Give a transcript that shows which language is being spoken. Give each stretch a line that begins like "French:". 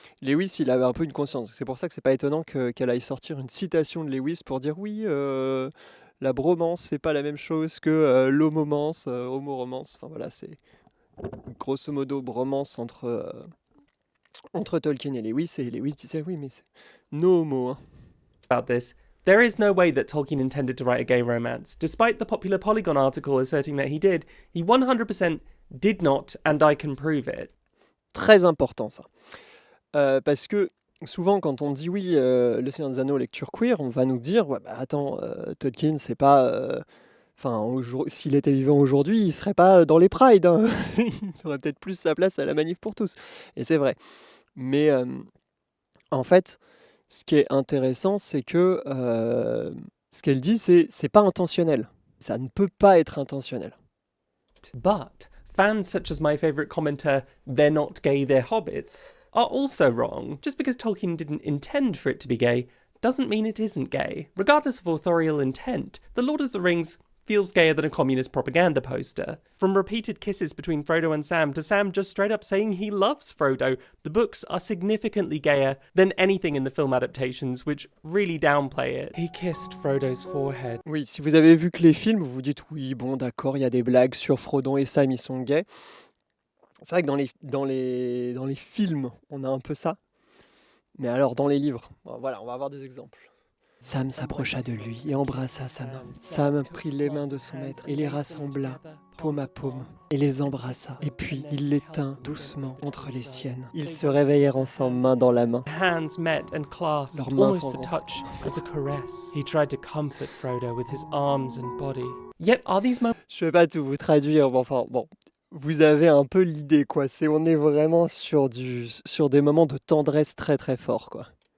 French: Lewis, il avait un peu une conscience. C'est pour ça que c'est pas étonnant qu'elle aille sortir une citation de Lewis pour dire oui, la bromance, c'est pas la même chose que l'homomance, homoromance. Enfin voilà, c'est grosso modo bromance entre Tolkien et Lewis disait oui, mais c'est
English: no homo,
French: hein.
English: About this, there is no way that Tolkien intended to write a gay romance. Despite the popular Polygon article asserting that he did, he 100% did not, and I can prove it.
French: Très important ça. Parce que souvent quand on dit oui, Le Seigneur des Anneaux, lecture queer, on va nous dire ouais, bah attends, Tolkien, c'est pas... Enfin, s'il était vivant aujourd'hui, il serait pas dans les prides, hein. Il aurait peut-être plus sa place à la manif pour tous. Et c'est vrai. Mais en fait, ce qui est intéressant, c'est que ce qu'elle dit, c'est pas intentionnel. Ça ne peut pas être intentionnel.
English: But fans such as my favourite commenter, they're not gay, they're hobbits, are also wrong. Just because Tolkien didn't intend for it to be gay doesn't mean it isn't gay. Regardless of authorial intent, The Lord of the Rings feels gayer than a communist propaganda poster. From repeated kisses between Frodo and Sam to Sam just straight up saying he loves Frodo, the books are significantly gayer than anything in the film adaptations, which really downplay it. He kissed Frodo's forehead.
French: Oui, si vous avez vu que les films, vous vous dites oui, bon, d'accord, il y a des blagues sur Frodon et Sam, ils sont gays. C'est vrai que dans les films, on a un peu ça. Mais alors, dans les livres, voilà, on va avoir des exemples. Sam s'approcha de lui et embrassa sa main. Sam prit les mains de son maître et les rassembla, paume à paume, et les embrassa. Et puis, il les tint doucement entre les siennes. Ils se réveillèrent ensemble, main dans la main.
English: Hands met and clasped,
French: Leurs mains
English: almost the
French: s'encontrèrent.
English: touch was a caress. He tried to comfort Frodo with his arms and body. Yet are these
French: Je vais pas tout vous traduire, mais enfin, bon, vous avez un peu l'idée, quoi. On est vraiment sur des moments de tendresse très très forts, quoi.